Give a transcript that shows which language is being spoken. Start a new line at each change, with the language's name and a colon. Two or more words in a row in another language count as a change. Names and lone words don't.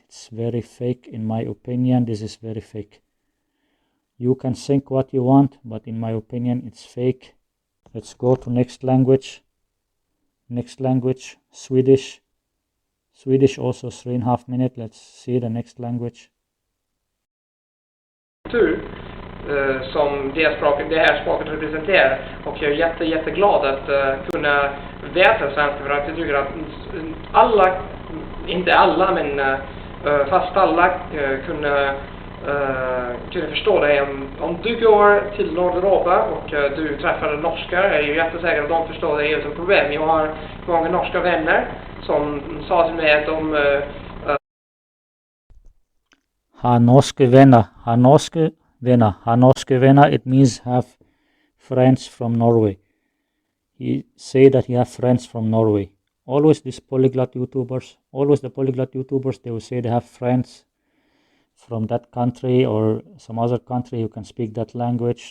English: It's very fake in my opinion. This is very fake. You can think what you want, but in my opinion it's fake. Let's go to next language. Next language, Swedish. Swedish also 3.5 minutes. Let's see the next language.
Swedish: Som det här språket representerar, och jag är jätteglad att kunna veta svenska, för att jag tycker att alla, inte alla men fast alla kunna förstå det. Om du går till Nordeuropa och du träffar norskar, är ju jättesäker att de förstår det utan problem. Jag har många norska vänner som sa till mig att de
Norwegian: har norske venner,
English: it means have friends from Norway. He say that he have friends from Norway. Always these polyglot YouTubers, they will say they have friends from that country or some other country who can speak that language.